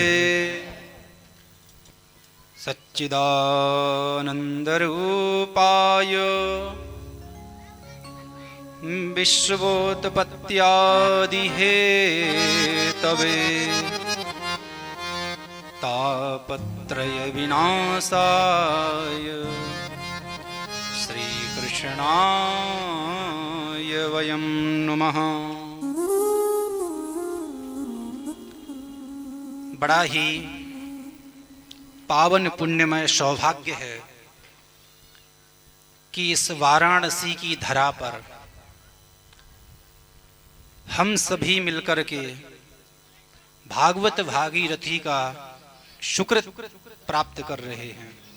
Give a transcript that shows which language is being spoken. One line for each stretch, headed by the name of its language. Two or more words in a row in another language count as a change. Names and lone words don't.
Sanskrit: सच्चिदानंद रूपाय विश्वोत्पत्त्यादि हेतवे तापत्रय विनाशाय श्रीकृष्णाय वयं नुमः।
Hindi: बड़ा ही पावन पुण्यमय सौभाग्य है कि इस वाराणसी की धरा पर हम सभी मिलकर के भागवत भागीरथी का शुक्र प्राप्त कर रहे हैं।